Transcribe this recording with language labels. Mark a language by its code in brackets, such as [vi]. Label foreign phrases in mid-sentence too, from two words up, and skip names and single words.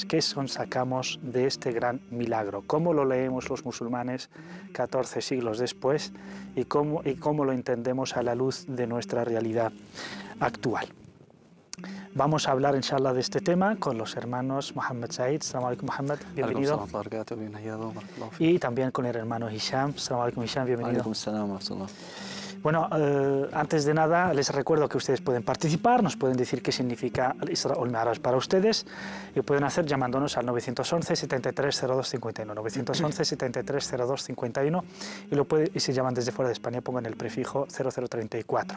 [es] ¿Qué sacamos de este gran milagro? ¿Cómo lo leemos los musulmanes 14 siglos después? ¿Y cómo lo entendemos a la luz de nuestra realidad actual? Vamos a hablar, inshallah, de este tema con los hermanos Mohammed Said. [ar] السلام عليكم, [es] Mohammed, bienvenido. Y también con el hermano Hisham. [ar] السلام عليكم, Hisham, [es] bienvenido. Bueno, antes de nada, les recuerdo que ustedes pueden participar, nos pueden decir qué significa el Isra o el Mi'raj para ustedes, y pueden hacer llamándonos al 911 73 02 51, 911 73 02 51, y si llaman desde fuera de España, pongan el prefijo 0034.